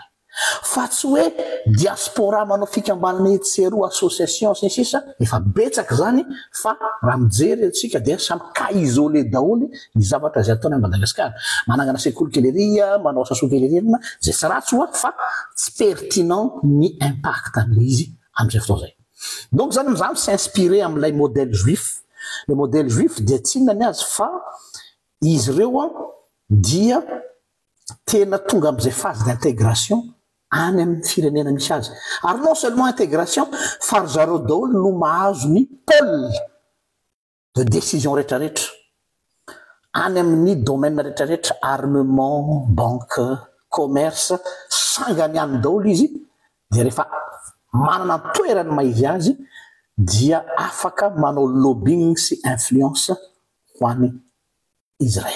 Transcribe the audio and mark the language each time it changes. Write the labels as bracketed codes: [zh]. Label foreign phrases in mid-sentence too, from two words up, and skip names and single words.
[mg] Fa tsy hoe diaspora manao fikambanana etseroa association sy ny sisa efa betsaka zany, fa raha mijery atsika dia samy [fr] cas isolé [mg] daholo ny zavatra izay ataony Madagasikara. Manangana sekoly keleria, manao sasoveleriana, zay tsy ratsy hoa fa tsy pertinent ny impact an'ilay izy amin'izay fotoana izay. Donc zany mizany s'inspirer amin'ilay modèle juif. [fr] Le modèle juif [mg] dia tsy inona ny azy fa izy ireo dia tena tonga amin'izay [fr] phase d'intégration [mg] any amin'ny firenena misy azy. Ary [fr] non seulement [mg] intégration fa ry zareo daholo no mahazo ny [fr] pôle de décision [mg] rehetrarehetra any amin'ny domaine rehetrarehetra, [fr] armement, banque, commerce, [mg] sangany any daholo izy. Dia rehefa manana toerany maizy azy dia afaka manao lobbying sy influence ho an'ny Israël.